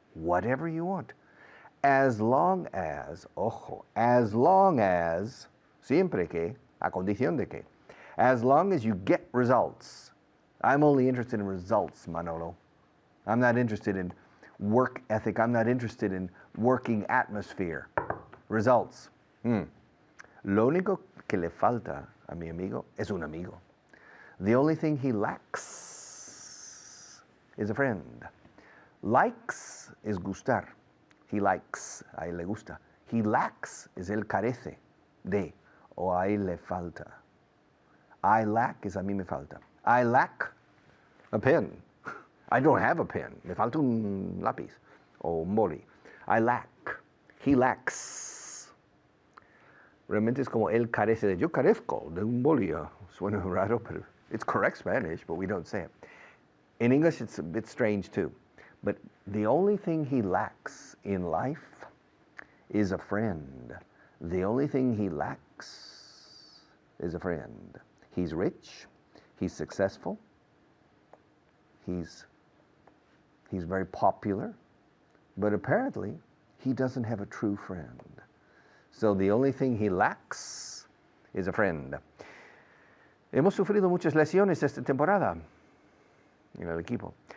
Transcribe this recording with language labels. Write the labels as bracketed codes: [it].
[en] Whatever you want. As long as, ojo, as long as, [es] siempre que, a condición de que, [en] as long as you get results. I'm only interested in results, Manolo. I'm not interested in work ethic. I'm not interested in working atmosphere. Results. [es] Lo único que le falta a mi amigo es un amigo. [en] The only thing he lacks is a friend. Likes is gustar. He likes, [es] a él le gusta. [en] He lacks is [es] él carece de, o a él le falta. [en] I lack is [es] a mí me falta. [en] I lack a pen. I don't have a pen. [es] Me falta un lápiz o un boli. [en] I lack. He lacks. [es] Realmente es como él carece de. Yo carezco de un boli. Suena raro, [en] but it's correct Spanish, but we don't say it. In English, it's a bit strange too. But the only thing he lacks in life is a friend. The only thing he lacks is a friend. He's rich. He's successful. He's very popular. But apparently, he doesn't have a true friend. So the only thing he lacks is a friend. [es] Hemos sufrido muchas lesiones esta temporada en el equipo.